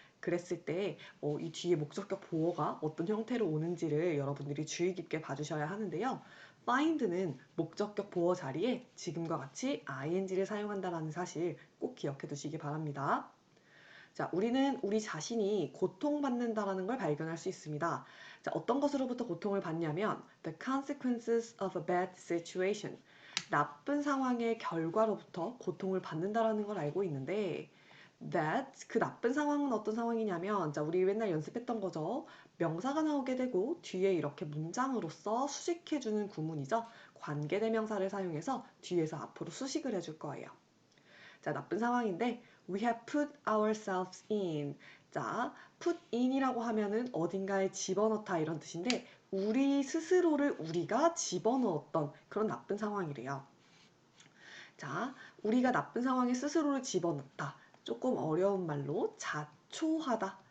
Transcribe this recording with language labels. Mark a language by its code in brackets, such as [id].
[ko] 그랬을 때 이 뒤에 목적격 보어가 어떤 형태로 오는지를 여러분들이 주의 깊게 봐주셔야 하는데요. find는 목적격 보어 자리에 지금과 같이 ing를 사용한다는 사실 꼭 기억해 두시기 바랍니다. 자, 우리는 우리 자신이 고통받는다라는 걸 발견할 수 있습니다. 자, 어떤 것으로부터 고통을 받냐면 [en] the consequences of a bad situation. [ko] 나쁜 상황의 결과로부터 고통을 받는다라는 걸 알고 있는데 that 그 나쁜 상황은 어떤 상황이냐면 자, 우리 맨날 연습했던 거죠. 명사가 나오게 되고 뒤에 이렇게 문장으로서 수식해주는 구문이죠. 관계대명사를 사용해서 뒤에서 앞으로 수식을 해줄 거예요. 자, 나쁜 상황인데 [en] we have put ourselves in. [ko] 자, put in이라고 하면은 어딘가에 집어넣다 이런 뜻인데 우리 스스로를 우리가 집어넣었던 그런 나쁜 상황이래요. 자, 우리가 나쁜 상황에 스스로를 집어넣다. 조금 어려운 말로 자초하다.